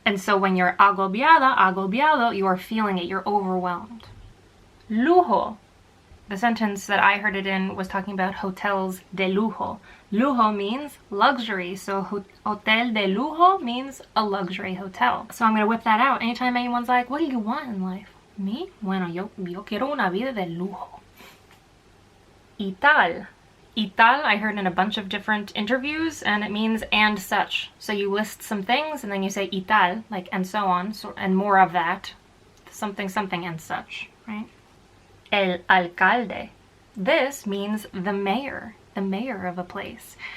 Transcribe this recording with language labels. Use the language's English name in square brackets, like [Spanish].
[English] And so when you're agobiada, agobiado, you are feeling it, you're overwhelmed. Lujo. The sentence that I heard it in was talking about hotels de lujo. Lujo means luxury, so hotel de lujo means a luxury hotel. So I'm going to whip that out anytime anyone's like, what do you want in life? Me? [Spanish] Bueno, yo quiero una vida de lujo. Y tal. [English] Y tal, I heard in a bunch of different interviews, and it means and such. So you list some things, and then you say y tal, like and so on, and more of that. Something, something, and such, right? El alcalde. This means the mayor of a place.